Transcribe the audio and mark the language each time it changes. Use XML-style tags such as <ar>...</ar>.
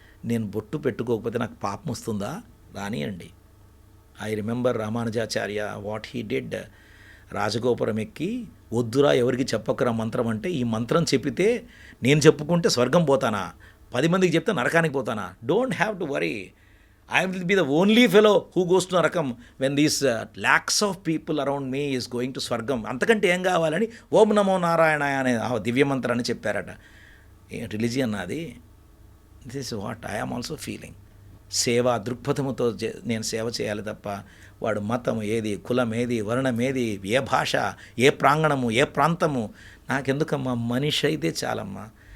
<te>నేను బొట్టు పెట్టుకోకపోతే నాకు పాపం వస్తుందా? రానియండి.</te> <en>I remember Ramanujacharya what he did.</en> <te>రాజగోపురం ఎక్కి వద్దురా ఎవరికి చెప్పకరా మంత్రం అంటే, ఈ మంత్రం చెప్పితే నేను చెప్పుకుంటే స్వర్గం పోతానా, 10 మందికి చెప్తే నరకానికి పోతానా?</te> <en>Don't have to worry. I will be the only fellow who goes to Narakam when these lakhs of people around me is going to Swargam.</en> <te>అంతకంటే ఏం కావాలని ఓం నమో నారాయణ అనే దివ్యమంత్రాన్ని చెప్పారట. రిలీజియన్ అది.</te> <en>This is what I am also feeling.</en> <te>సేవా దృక్పథముతో నేను సేవ చేయాలి తప్ప వాడు మతం ఏది, కులం ఏది, వర్ణం ఏది, ఏ భాష, ఏ ప్రాంగణము, ఏ ప్రాంతము నాకెందుకమ్మా, మనిషి అయితే చాలమ్మా.</te>